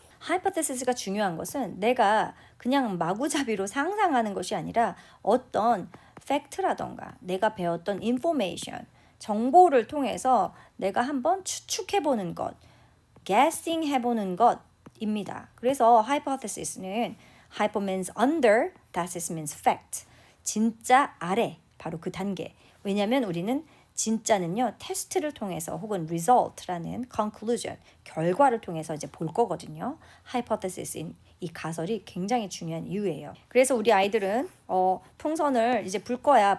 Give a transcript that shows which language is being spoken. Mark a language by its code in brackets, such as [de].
[ko] 하이포테시스가 중요한 것은 내가 그냥 마구잡이로 상상하는 것이 아니라 어떤 팩트라던가 내가 배웠던 인포메이션, 정보를 통해서 내가 한번 추측해보는 것, guessing 해보는 것입니다. 그래서 [en] hypothesis는 hypo means under, thesis means fact. [ko] 진짜 아래, 바로 그 단계. 왜냐하면 우리는 진짜는요, 테스트를 통해서 혹은 result라는 conclusion, 결과를 통해서 이제 볼 거거든요. hypothesis인 이 가설이 굉장히 중요한 이유예요. 그래서 우리 아이들은 풍선을 이제 불 거야.